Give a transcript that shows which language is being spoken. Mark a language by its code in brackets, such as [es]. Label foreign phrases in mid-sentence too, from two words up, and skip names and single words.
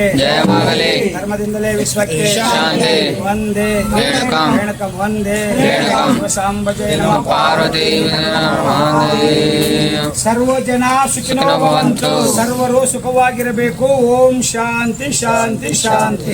[kn] ಜಯವಾಗಲಿ. ಧರ್ಮದಿಂದಲೇ ವಿಶ್ವಕ್ಕೆ ಶಾಂತಿ. [sa] ವಂದೇ ರೇಣುಕಂ. ರೇಣುಕಂ ವಂದೇ ರೇಣುಕಂ. ಸಾಂಬಜಯ ನಮ ನಮಃ. ಪಾರ್ವತಿ ಸರ್ವ ಜನ ಸುಖಿನೋ ಭವಂತು. [kn] ಸರ್ವರು ಸುಖವಾಗಿರಬೇಕು. [sa] ಓಂ ಶಾಂತಿ ಶಾಂತಿ ಶಾಂತಿ.